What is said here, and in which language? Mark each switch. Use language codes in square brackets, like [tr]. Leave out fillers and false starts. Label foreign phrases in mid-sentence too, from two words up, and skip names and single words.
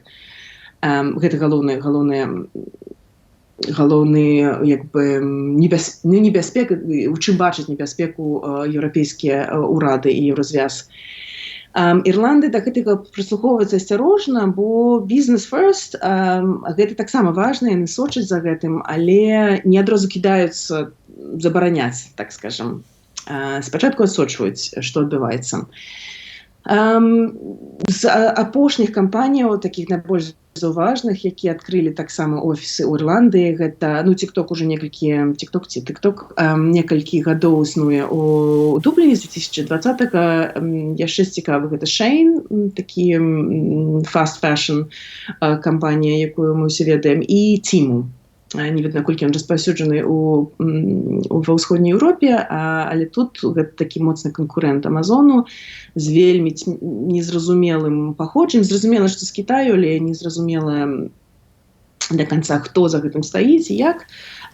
[be] Гэта галоўны небяспека, у чым бачаць небяспеку еўрапейскія ўрады і еўразвяз. Ірландыя да гэтага прыслухоўваецца асцярожна, бо [en] business first, [be] гэта таксама важна, яны сочаць за гэтым, але не адразу кідаюцца забараняць, так скажам. Спачатку адсочваюць, што адбываецца. З апошніх кампаніяў, такіх найбольш заўважных, якія адкрылі таксама офісы ў Ірландыі, гэта, TikTok уже TikTok некалькі гадоў існуе ў Дубліне з 2020-га. Яшчэ цікавы гэта Shein, такі [en] fast fashion [be] кампанія, якую мы ўсе ведаем, і Тиму. Не ведаю, наколькі ён распаўсюджаны ва ўсходняй Еўропе, але тут гэта такі моцны канкурэнт Амазону з вельмі незразумелым паходжаннем. Зразумела, што з Кітаю, але незразумела да канца, хто за гэтым стаіць і як.